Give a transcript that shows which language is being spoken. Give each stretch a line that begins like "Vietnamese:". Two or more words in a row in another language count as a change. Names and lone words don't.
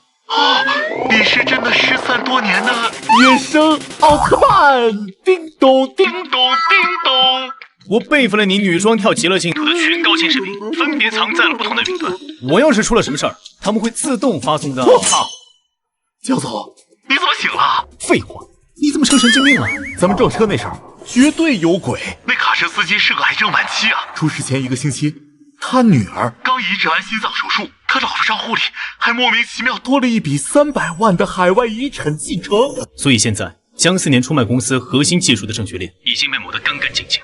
Chinese: 你是真的失散多年的野生奧特曼！叮咚叮咚叮咚。我备份了你女装跳极樂淨土的全高清視頻，分別藏在了不同的雲端。我要是出了什麼事兒，他們會自動發送的。我操！江總，你怎麼醒了？廢話，你怎麼成神經病了？咱們撞車那事兒絕對有鬼。那卡車司機是個癌症晚期啊！出事前1個星期，他女兒剛移植完心臟手術，他老婆賬戶裡還莫名其妙多了一筆300萬的海外遺產繼承。所以現在江4年出賣公司核心技術的證據鏈已經被抹得乾乾淨淨。